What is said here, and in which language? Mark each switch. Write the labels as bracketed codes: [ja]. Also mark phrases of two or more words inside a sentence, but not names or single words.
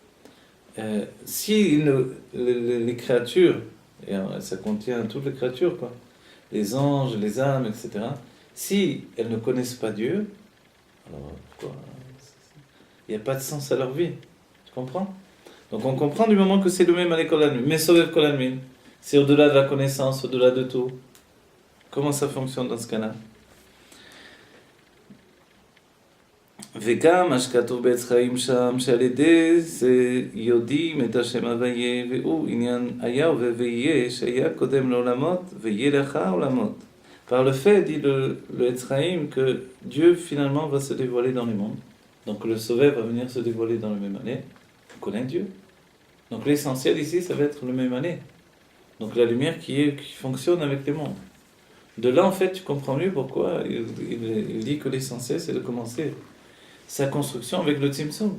[fr] Si les créatures, et ça contient toutes les créatures, quoi, les anges, les âmes, etc., si elles ne connaissent pas Dieu, alors pourquoi il n'y a pas de sens à leur vie. Tu comprends? Donc on comprend du moment que c'est le même à l'école Almin. [arc] Mais סובב כל עלמין, [fr] c'est au-delà de la connaissance, au-delà de tout. Comment ça fonctionne dans ce cas-là? [he] וגם מה שכתוב בעץ חיים שם, שעל ידי זה יודעים את השם הוויה, והוא עניין היה ויהיה, שהיה קודם לעולמות, ויהיה לאחר העולמות. [fr] Par le fait, dit le Etz Chaim, que Dieu finalement va se dévoiler dans les mondes. Donc le Sauvé va venir se dévoiler dans le même année. On connaît Dieu. Donc l'essentiel ici, ça va être le même année. Donc la lumière qui fonctionne avec les mondes. De là, en fait, tu comprends mieux pourquoi il dit que l'essentiel, c'est de commencer sa construction avec le Tzimtzum.